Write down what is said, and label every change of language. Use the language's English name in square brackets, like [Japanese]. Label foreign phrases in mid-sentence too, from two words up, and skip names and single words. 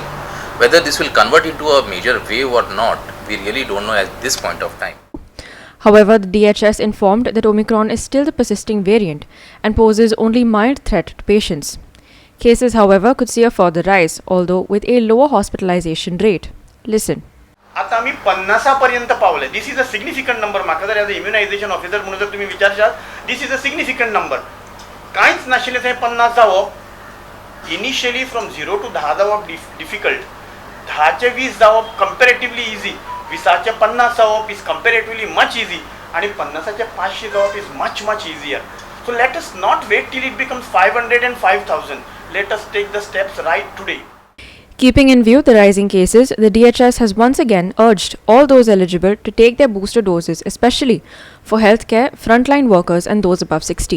[English] Whether this will convert into a major wave or not, we really don't know at this point of time. However, the DHS informed that Omicron is still the persisting variant and poses only mild threat to patients. Cases, however, could see a further rise, although with a lower hospitalization rate. Listen. [Konkani] आता आम्ही 50 पर्यंत पावले. [English] this is a significant number. [Konkani] म्हाका जर [English] as a immunization officer [Konkani] म्हणून जर तुम्ही विचारशात, [English] this is a significant number. [Konkani] कांयच नाशिल्लें थंय 50 जावप. [English] initially from 0 to 10 [Konkani] जावप डिफिकल्ट. 10 चे 20 जावप [English] comparatively easy. [Konkani] 20 चे 50 जावप [English] is comparatively much easy, [Konkani] आणि 50 चे 500 जावप [English] is much much easier. So let us not wait till it becomes 500 and 5,000. Let us take the steps right today. Keeping in view the rising cases, the DHS has once again urged all those eligible to take their booster doses, especially for healthcare, frontline workers and those above 60.